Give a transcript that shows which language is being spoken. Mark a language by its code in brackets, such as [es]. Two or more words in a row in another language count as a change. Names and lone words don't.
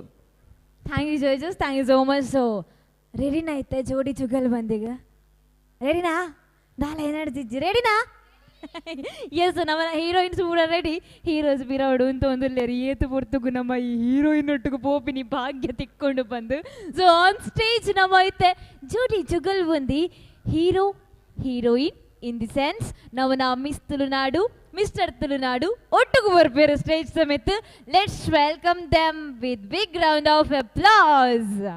[en] Thank you judges, Thank you so much. [tcy] ಸೊ ರೆಡಿನಾ ಐತೆ ಜೋಡಿ ಜುಗಲ್ ಬಂದೀಗ ರೆಡಿನಾ ನಾಳೆ ಏನಾಡ್ತಿಜ್ಜಿ ರೆಡಿನಾ? [kn] ಎಸ್ ನಮ್ಮ ಹೀರೋಯಿನ್ಸ್ ಕೂಡ ರೆಡಿ. [tcy] ಹೀರೋಸ್ ಬಿರವಡು ಅಂತ ಒಂದಿಲ್ಲೇರಿ ಏತು ಪೊರ್ತುಗು ನಮ್ಮ ಈ ಹೀರೋಯಿನ್ ಒಟ್ಟಿಗೆ ಪೋಪಿನಿ ಭಾಗ್ಯ ತಿಕ್ಕೊಂಡು ಬಂದು. ಸೊ [en] on stage [tcy] ನಮ್ಮ ಐತೆ ಜೋಡಿ ಜುಗಲ್ ಬಂದಿ [en] hero heroine in the sense [tcy] ನವನ ಮಿಸ್ ತುಳುನಾಡು ಮಿಸ್ಟರ್ ತುಳುನಾಡು ಒಟ್ಟಿಗೆ ಬರ್ಬೇರು ಸ್ಟೇಜ್ ಸಮೇತ. [en] Let's welcome them with big round of applause.